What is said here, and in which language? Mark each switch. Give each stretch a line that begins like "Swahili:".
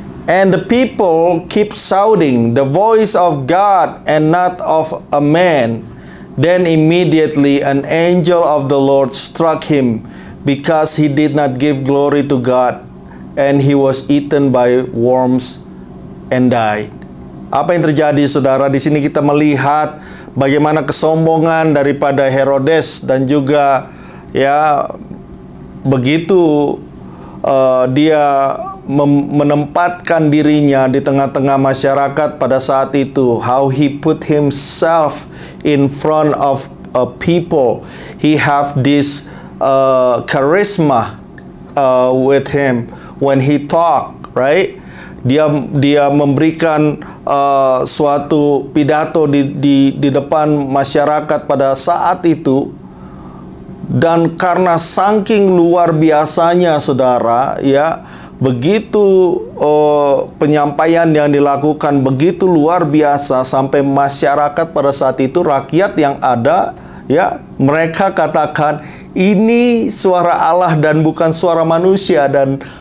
English: And the people keep shouting, "The voice of God and not of a man." Then immediately an angel of the Lord struck him, because he did not give glory to God, and he was eaten by worms and died.
Indonesian: Apa yang terjadi saudara? Di sini kita melihat bagaimana kesombongan daripada Herodes, dan juga ya begitu dia menempatkan dirinya di tengah-tengah masyarakat pada saat itu.
English: How he put himself in front of people. He have this charisma with him when he talk, right?
Indonesian: Dia memberikan suatu pidato di depan masyarakat pada saat itu, dan karena saking luar biasanya saudara ya, begitu penyampaian yang dilakukan begitu luar biasa sampai masyarakat pada saat itu, rakyat yang ada ya, mereka katakan ini suara Allah dan bukan suara manusia. Dan